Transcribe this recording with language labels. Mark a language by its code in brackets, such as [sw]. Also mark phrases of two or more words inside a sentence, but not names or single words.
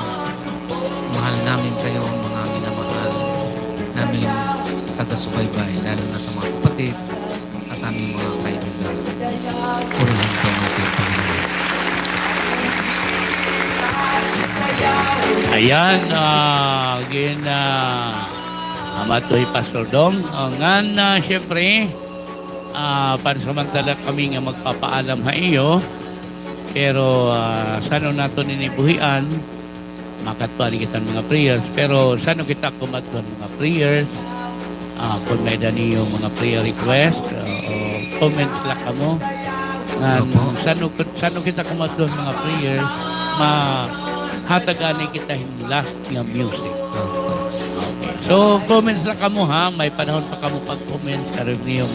[tl] Mahal namin kayo, mga minamahal namin taga-subaybay, lalo na sa mga kapatid at aming mga kaibigan. Purihan po ang ating Panginoon. Ayan, [war] again, amatoy Pastor Dong. Ngan, syempre, pansamantala kami nga magpapaalam ha iyo. Pero sano nato ninibuhian, makatuan kita mga prayers. Pero sano kita kumatuan mga prayers, kung may dani yung mga prayer request, o comments lang kamo. Sano kita kumatuan mga prayers, mahatagani kita yung last nga music. [en] Okay. [war] So, comments lang kamo ha. May panahon pa kamo pag-comment sa review.